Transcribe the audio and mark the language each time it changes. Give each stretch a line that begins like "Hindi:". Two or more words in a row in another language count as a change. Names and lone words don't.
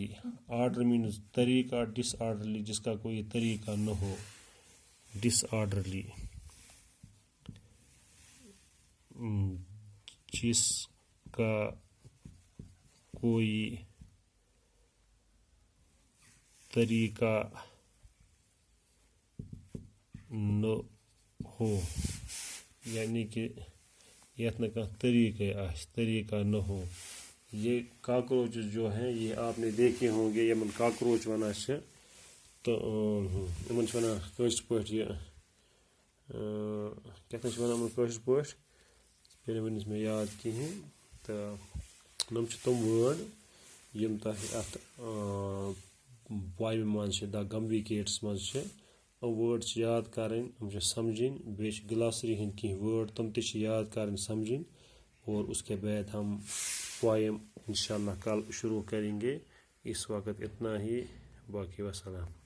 English: order means
Urdu: طریقہ، ڈس آرڈرلی جس کا کوئی طریقہ نہ ہو، ڈس آرڈرلی جس کا کوئی طریقہ نہ ہو، یعنی کہ یتھ نہ طریقہ نہ ہو. یہ کاکروچ جو ہیں یہ آپ نے دیکھے ہوں گے،
Kashmiri: یمن کاکروچ ونان چھِ، تو یمن چھِ ونان کٲشِر پٲٹھۍ یہ کیٛاہ چھِ ونان یمن کٲشِر پٲٹھۍ، پھر ؤنِس مےٚ یاد کِہیٖنۍ. تہٕ یِم چھِ تِم وٲڈ یِم تۄہہِ اَتھ پویمہِ منٛز چھِ، دا گموِکیٹس منٛز چھِ. یِم وٲڈ چھِ یاد کَرٕنۍ، یِم چھِ سمجھِنۍ. بیٚیہِ چھِ گلاسری ہٕنٛدۍ کینٛہہ وٲڈ تِم تہِ چھِ یاد کَرٕنۍ، سمجھِنۍ.
Urdu: اور اس کے بعد ہم پویم انشاءاللہ کل شروع کریں گے. اس وقت اتنا ہی، باقی وسلام.